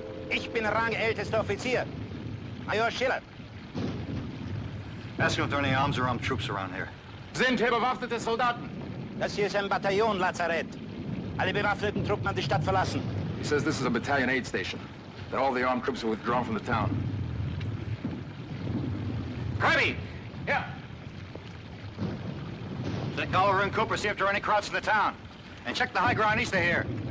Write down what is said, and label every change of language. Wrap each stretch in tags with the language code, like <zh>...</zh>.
<de>Ich bin rangältester Offizier. Major Schiller.</de> <en>Ask him if there are any arms or armed troops around here.</en> <de>Sind hier bewaffnete Soldaten? Das hier ist ein Bataillon, Lazarett. Alle bewaffneten Truppen haben die Stadt verlassen.</de> <en>He says this is a battalion aid station, that all the armed troops are withdrawn from the town. Kirby! Yeah. Check Oliver and Cooper, see if there are any crowds in the town. And check the high ground east of here.</en>